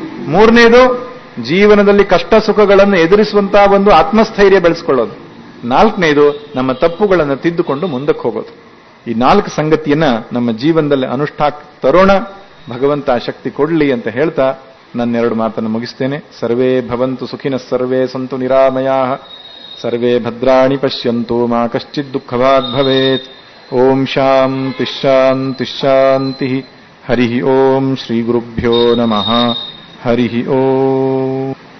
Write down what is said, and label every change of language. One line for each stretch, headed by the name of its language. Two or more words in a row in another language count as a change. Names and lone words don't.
Kannada: ಮೂರನೇದು, ಜೀವನದಲ್ಲಿ ಕಷ್ಟ ಸುಖಗಳನ್ನು ಎದುರಿಸುವಂತಹ ಒಂದು ಆತ್ಮಸ್ಥೈರ್ಯ ಬೆಳೆಸ್ಕೊಳ್ಳೋದು. ನಾಲ್ಕನೇದು, ನಮ್ಮ ತಪ್ಪುಗಳನ್ನು ತಿದ್ದುಕೊಂಡು ಮುಂದಕ್ಕೆ ಹೋಗೋದು. ಈ 4 ಸಂಗತಿಯನ್ನ ನಮ್ಮ ಜೀವನದಲ್ಲಿ ಅನುಷ್ಠಾನ ತರೋಣ. ಭಗವಂತ ಶಕ್ತಿ ಕೊಡ್ಲಿ ಅಂತ ಹೇಳ್ತಾ ನನ್ನ 2 ಮಾತನ್ನು ಮುಗಿಸ್ತೇನೆ.
Sanskrit: ಸರ್ವೇ ಭವಂತು ಸುಖಿನಃ, ಸರ್ವೇ ಸಂತು ನಿರಾಮಯಾಃ, ಸರ್ವೇ ಭದ್ರಾಣಿ ಪಶ್ಯಂತು, ಮಾ ಕಶ್ಚಿತ್ ದುಃಖಭಾಗ್ ಭವೇತ್. ಓಂ ಶಾಂತಿ ಶಾಂತಿ ಶಾಂತಿ. ಹರಿ ಓಂ ಶ್ರೀ ಗುರುಭ್ಯೋ ನಮಃ. ಹರಿ ಓಂ.